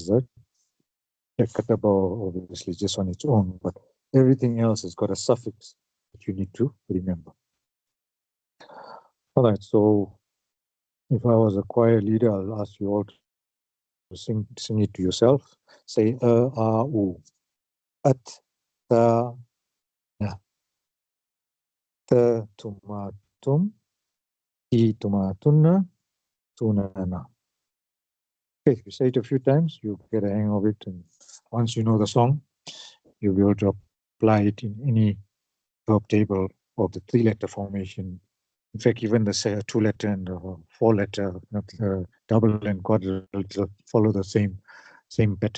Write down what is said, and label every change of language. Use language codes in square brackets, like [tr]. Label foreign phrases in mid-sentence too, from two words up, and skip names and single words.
[en] That kataba obviously just on its own, but everything else has got a suffix that you need to remember. All right, so if I was a choir leader, I'll ask you all to sing it to yourself. Say u, at, [ar] ta, na, ta, tuma, tum, ti, tuma, tunna, tuna, na. [en] Okay, if you say it a few times, you get a hang of it, and once you know the song, you'll be able to apply it in any verb table of the three-letter formation. In fact, even the two-letter and four-letter, double and quadruple follow the same pattern.